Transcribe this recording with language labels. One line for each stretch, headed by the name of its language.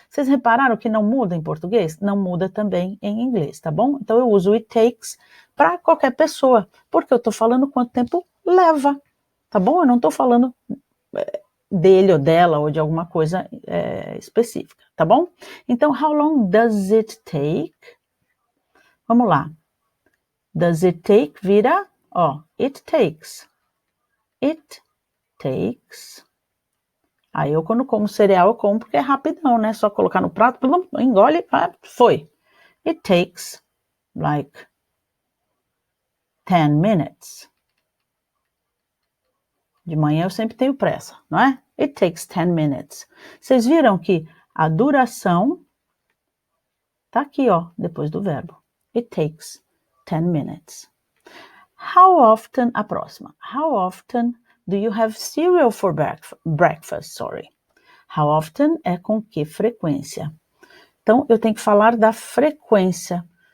Portuguese: Vocês repararam que não muda em português? Não muda também em inglês, tá bom? Então eu uso
English: it takes
Portuguese: para qualquer pessoa, porque eu estou falando quanto tempo leva, tá bom? Eu não estou falando dele ou dela ou de alguma coisa específica, tá bom? Então,
English: how long does it take?
Portuguese: Vamos lá.
English: Does it take
Portuguese: vira,
English: it takes. It takes.
Portuguese: Aí eu, quando como cereal, eu como porque é rapidão, né? Só colocar no prato, engole, foi.
English: It takes like 10 minutes.
Portuguese: De manhã eu sempre tenho pressa, não é?
English: It takes 10 minutes.
Portuguese: Vocês viram que a duração tá aqui, depois do verbo.
English: It takes 10 minutes. How often,
Portuguese: a próxima.
English: How often do you have cereal for breakfast? How often
Portuguese: é com que frequência? Então, eu tenho que falar da frequência.